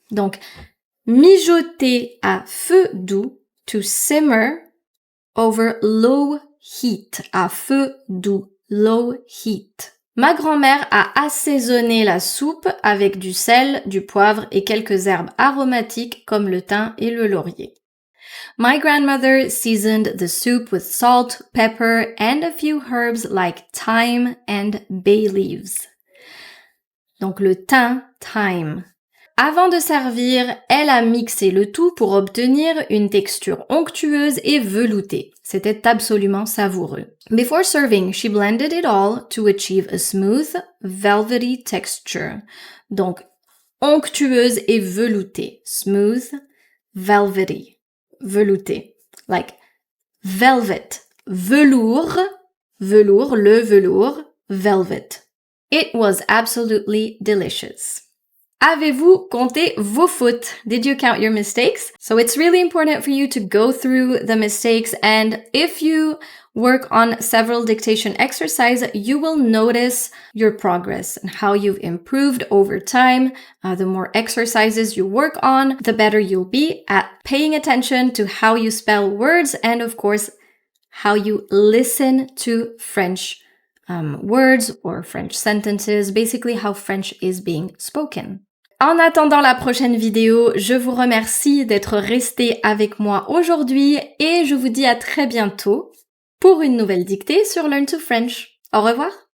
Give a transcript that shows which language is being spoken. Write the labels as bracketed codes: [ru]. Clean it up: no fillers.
[fr] Donc, mijoter à feu doux, [en] to simmer over low heat, [fr] à feu doux, [en] low heat. [fr] Ma grand-mère a assaisonné la soupe avec du sel, du poivre et quelques herbes aromatiques comme le thym et le laurier. [en] My grandmother seasoned the soup with salt, pepper, and a few herbs like thyme and bay leaves. [fr] Donc le thym, thyme. Avant de servir, elle a mixé le tout pour obtenir une texture onctueuse et veloutée. C'était absolument savoureux. [en] Before serving, she blended it all to achieve a smooth, velvety texture. [fr] Donc, onctueuse et veloutée. [en] Smooth, velvety. Velouté, like velvet, [fr] velours, velours, le velours, [en] velvet. It was absolutely delicious. [fr] Avez-vous compté vos fautes? [en] Did you count your mistakes? So it's really important for you to go through the mistakes, and if you work on several dictation exercises, you will notice your progress and how you've improved over time. The more exercises you work on, the better you'll be at paying attention to how you spell words and, of course, how you listen to French words or French sentences, basically how French is being spoken. [fr] En attendant la prochaine vidéo, je vous remercie d'être resté avec moi aujourd'hui et je vous dis à très bientôt pour une nouvelle dictée sur Learn to French. Au revoir!